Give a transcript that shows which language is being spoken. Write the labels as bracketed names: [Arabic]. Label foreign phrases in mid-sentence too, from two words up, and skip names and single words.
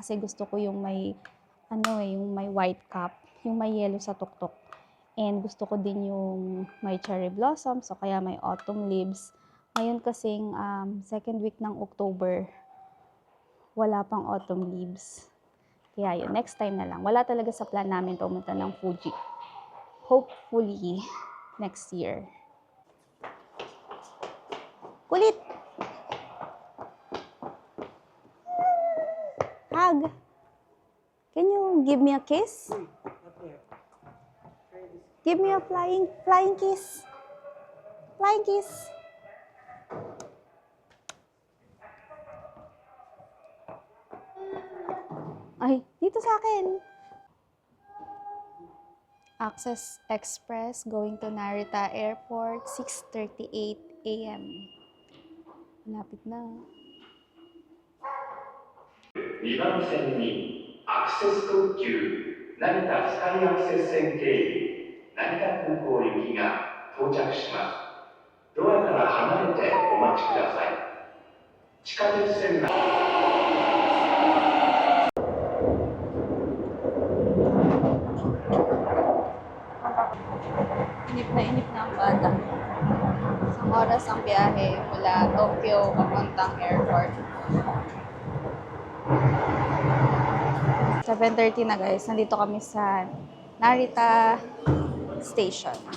[Filipino] Kasi gusto ko yung may, yung may [English] white cap, [Filipino] yung may yellow sa tuktok. And gusto ko din yung may [English] cherry blossoms, [Filipino] o kaya may [English] autumn leaves. [Filipino] Ngayon kasing [English] second week [Filipino] ng October, wala pang [English] autumn leaves. [Filipino] Kaya yun, [English] next time [Filipino] na lang. Wala talaga sa plan namin pumunta ng Fuji. [English] Hopefully, next year. [Filipino] Kulit! Hug! [English] Can you give me a kiss? Give me a flying kiss. Flying kiss. [Filipino] Ay, dito sa akin. [English] Access Express going to Narita Airport, 6:38 a.m. [Filipino] Malapit na. [Japanese] 2 番線にアクセス特急成田スカイアクセス線経由成田空港行きが到着します。ドアから離れてお待ちください。地下鉄線内 [Filipino] Inip na ang bata. Isang oras ang biyahe mula Tokyo papuntang airport. 7:30 na guys, nandito kami sa Narita Station.